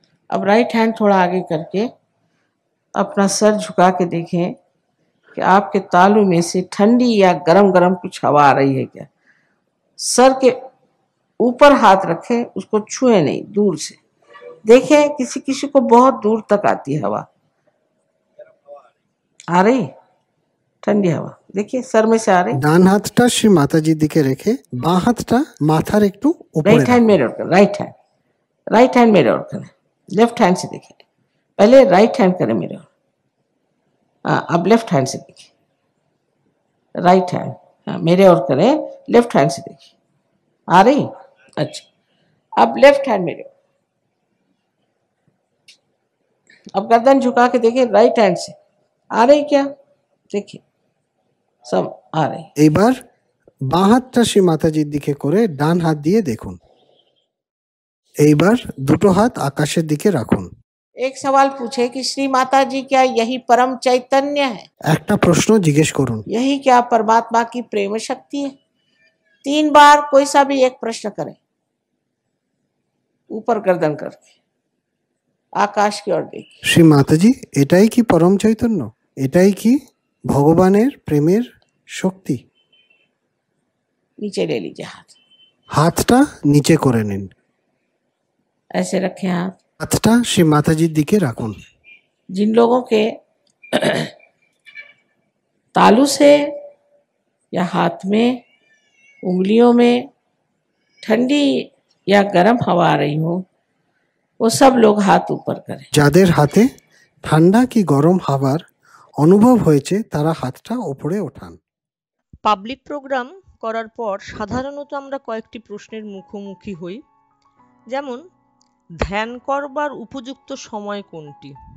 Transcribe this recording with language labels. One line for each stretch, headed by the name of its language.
Hindi: अब right hand थोड़ा आगे करके अपना सर झुका के देखें कि आपके तालू में से ठंडी या गरम गरम कुछ हवा आ रही है क्या। सर के ऊपर हाथ रखें, उसको छुए नहीं, दूर से देखें। किसी किसी को बहुत दूर तक आती है हवा, आ रही ठंडी हवा, देखिए सर में से आ रही।
Bangla: ডান হাতটা শ্রী মাতাজির দিকে রেখে বাঁ হাতটা মাথার একটু উপরে
Hindi: राइट हैंड मेरे ओर करें, राइट हैंड मेरे ओर करें, लेफ्ट हैंड से देखिए। पहले राइट हैंड करें मेरे ओर, हाँ अब लेफ्ट हैंड से देखिए। राइट हैंड हाँ मेरे ओर करें, लेफ्ट हैंड से देखिए, आ रही। अच्छा अब लेफ्ट हैंड मेरे ओर, अब गर्दन झुका के देखिए, राइट हैंड से आ रही क्या, देखिए सब आ रही।
Bangla: এবার বাঁ হাতটা শ্রী মাতাজির দিকে করে ডান হাত দিয়ে দেখুন। এইবার দুটো হাত আকাশের দিকে রাখুন।
Hindi: एक सवाल पूछे कि श्री माता जी क्या यही परम चैतन्य है,
Bangla: একটা প্রশ্ন জিজ্ঞেস করুন,
Hindi: यही क्या परमात्मा की प्रेम शक्ति है। 3 बार कोई सा भी एक प्रश्न करें, ऊपर गर्दन करके। आकाश की ओर देखिए।
Bangla: শ্রী মাতাজি, এটাই কি পরম চৈতন্য? এটাই কি ভগবানের প্রেমের শক্তি?
Hindi: नीचे ले लीजिए हाथ,
Bangla: হাতটা নিচে করে নিন।
Hindi: ऐसे रखें हाथ।
Bangla: হাতটা শ্রী মাতাজির দিকে রাখুন।
Hindi: जिन लोगों के तालू से या हाथ में, उंगलियों में ठंडी या गर्म हवा आ रही हो, वो सब लोग हाथ ऊपर करें।
Bangla: যাদের হাতে ঠান্ডা কি গরম হাওয়ার অনুভব হয়েছে তারা হাতটা ওপরে ওঠান। পাবলিক প্রোগ্রাম করার পর সাধারণত আমরা কয়েকটি প্রশ্নের মুখোমুখি হই, যেমন ধ্যান করবার উপযুক্ত সময় কোনটি?